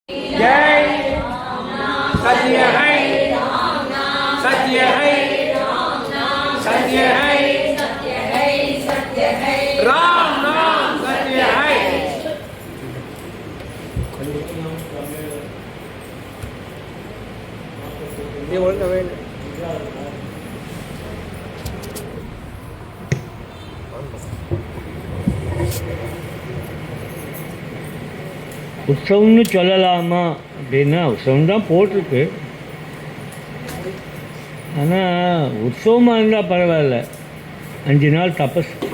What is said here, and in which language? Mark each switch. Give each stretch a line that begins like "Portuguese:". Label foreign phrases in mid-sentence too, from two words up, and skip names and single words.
Hindi: जय सत्य है, सत्य है, सत्य है, राम नाम सत्य है। ये बोलता है
Tamil: உற்சவம்னு சொல்லலாமா அப்படின்னா உற்சவம் தான் போட்டிருக்கு. ஆனால் உற்சவமாக இருந்தால் பரவாயில்ல, 5 நாள் தபஸ்.